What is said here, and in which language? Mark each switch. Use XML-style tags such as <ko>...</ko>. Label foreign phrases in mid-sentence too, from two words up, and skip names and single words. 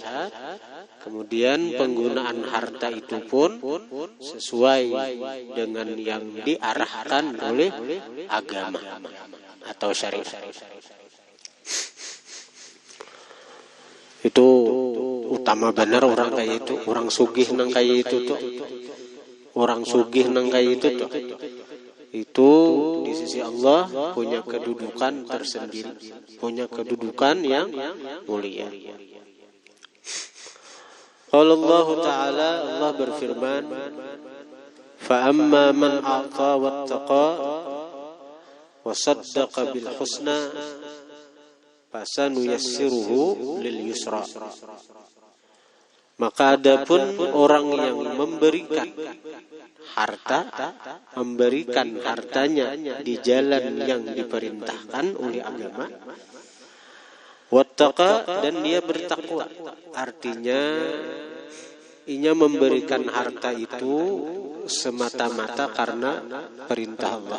<id>Kemudian penggunaan harta itu pun sesuai dengan yang diarahkan oleh agama atau syariat.</id> <bjn>Itu utama benar orang kayak itu, orang sugih nang kayak itu tuh. Orang sugih nang kayak itu tuh.</bjn> <id>Itu di sisi Allah punya kedudukan tersendiri, punya kedudukan yang mulia.</id> <ar>قال الله تعالى,</ar> <id>Allah berfirman,</id> <ar>فأما من أعطى واتقى وصدق بالحسنى فسنيسره لليسرى.</ar> <id>Maka adapun orang yang memberikan harta, memberikan hartanya di jalan yang diperintahkan oleh agama, wattaqa, dan dia bertakwa, artinya ia memberikan harta itu semata-mata karena perintah Allah.</id>